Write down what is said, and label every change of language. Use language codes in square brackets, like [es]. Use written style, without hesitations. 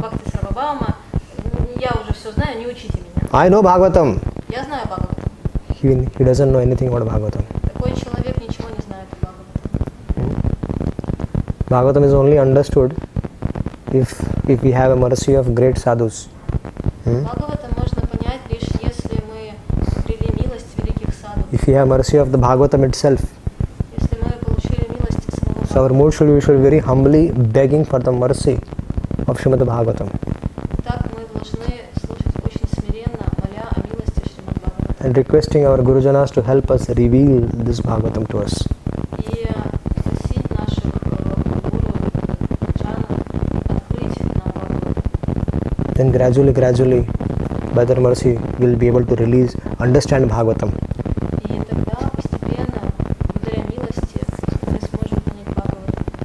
[ru] Бхакти Сарвабхаума, я уже все знаю, не учите меня. [en] I know Bhagavatam. [ru] Я знаю Бхагаватам. [en] He doesn't know anything about Bhagavatam. [ru] Такой человек ничего не знает о Бхагаватам. [en] Bhagavatam is only understood if we have a mercy of great sadhus. [ru] Бхагаватам можно понять лишь если мы обрели милость великих садху. [en] If we have mercy of the Bhagavatam itself. [ru] Если мы получили милость самого [en] So our mood we should be very humbly begging for the mercy of Srimad Bhagavatam. [ru] Так мы должны слушать очень смиренно, моля о милости Шримад Бхагаватам. [en] And requesting our Gurujanas to help us reveal this Bhagavatam to us. [ru] И просить наших гуру, джанов открыть нам Бхагаватам. [en] Then gradually, by their mercy, we'll be able to understand Bhagavatam. [ru] И тогда постепенно, благодаря милости, мы сможем понять Бхагаватам.